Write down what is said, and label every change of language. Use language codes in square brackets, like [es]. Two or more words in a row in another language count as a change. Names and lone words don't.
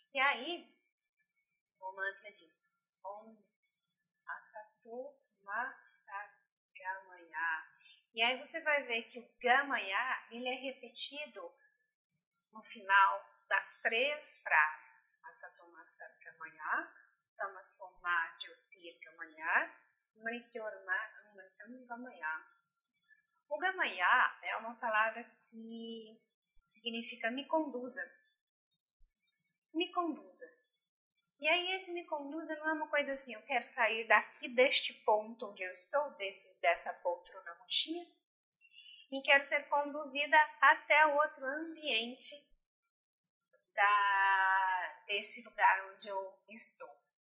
[pt] E aí, o mantra diz [sa] Om Asato Ma Sat Gamaya. [pt] E aí você vai ver que o Gamaya, ele é repetido no final das 3 frases. [sa] Asato Ma Sat Gamaya, Tamaso Ma Jyotir Gamaya, Mrityorma Amritam Gamaya. [pt] O Gamaya é uma palavra que significa me conduza. Me conduza. E aí esse me conduza não é uma coisa assim, eu quero sair daqui deste ponto onde eu estou, dessa poltrona murchinha, e quero ser conduzida até outro ambiente desse lugar onde eu estou.